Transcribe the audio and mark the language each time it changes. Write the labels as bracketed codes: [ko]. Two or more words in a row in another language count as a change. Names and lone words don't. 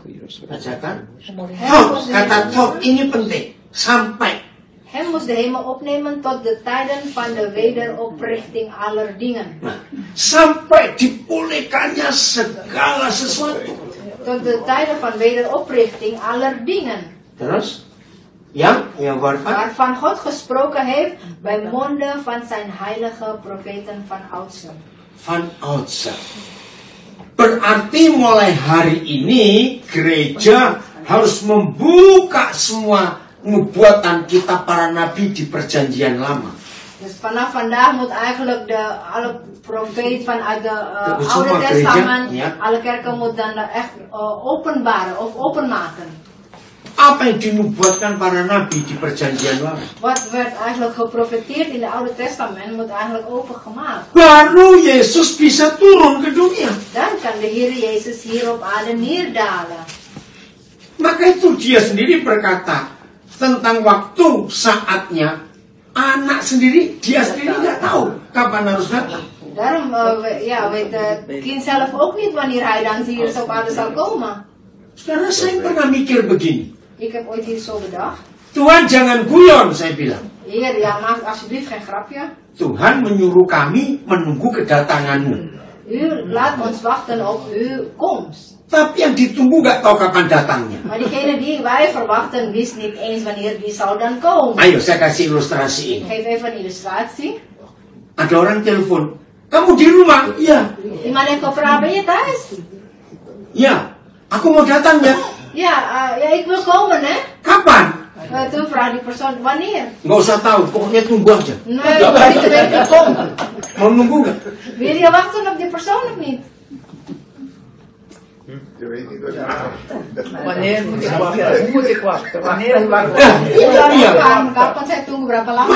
[id] Tot, kata tot ini penting. Sampai. [nl] En moest de hemel opnemen tot de tijden van de wederoprichting aller dingen. [id] Nah, sampai dipulihkannya segala sesuatu. [nl] Tot de tijden van wederoprichting aller dingen. [id] Terus, yang waarvan? [nl] Waarvan God gesproken heeft bij monden van zijn heilige profeten van oudsher. Van oudsher. [id] Berarti mulai hari ini gereja harus membuka semua nubuatan kita para nabi di perjanjian lama. [nl] Dus vanaf vandaag moet eigenlijk alle profeet vanuit de Oude [id] semua [nl] Testament, [id] gereja, ya. [nl] alle kerken moet dan echt openbaren of openmaken. [id] Apa yang dinubuatkan para nabi di perjanjian lama? [nl] Wat werd eigenlijk geprofeteerd in het Oude Testament moet eigenlijk opengemaakt. [id] Baru Yesus bisa turun ke dunia. [nl] Dan kan de Heer Jezus hier op aarde neerdalen. [id] Maka itu dia sendiri berkata tentang waktu saatnya anak sendiri, dia sendiri nggak tahu kapan harus datang. [nl] Daarom weet het kind zelf ook niet wanneer hij dan hier op aarde zal komen. [id] Karena saya pernah mikir begini. [nl] Ik heb ooit hier zo bedacht. [id] Tuhan jangan guyon, saya bilang. [nl] Heer, ja, maak alsjeblieft geen grapje. [id] Tuhan menyuruh kami menunggu kedatanganmu. [nl] U laat ons wachten op uw komst. [id] Tapi yang ditunggu nggak tahu kapan datangnya. [nl] Maar diegene die wij verwachten wist niet eens wanneer die zal dan komen. [id] Ayo saya kasih ilustrasi ini. [nl] Geef even een illustratie. [id] Ada orang telepon, kamu di rumah? Iya. [nl] Iemand heeft gevraagd, ben je thuis? [id] Ya, aku mau datang ya. [nl] Ja, ik wil komen hè. [id] Kapan? [nl] Toen vraagt die persoon, wanneer? [id] Nggak usah tahu, pokoknya tunggu aja. [nl] Nee, ik wil niet weten komen. [id] Mau nunggu nggak? [nl] Wil je wachten op die persoon of niet? Wanneer moet ik wachten? Hoe moet ik wachten? Wanneer wachten? [id] Kapan saya tunggu berapa lama?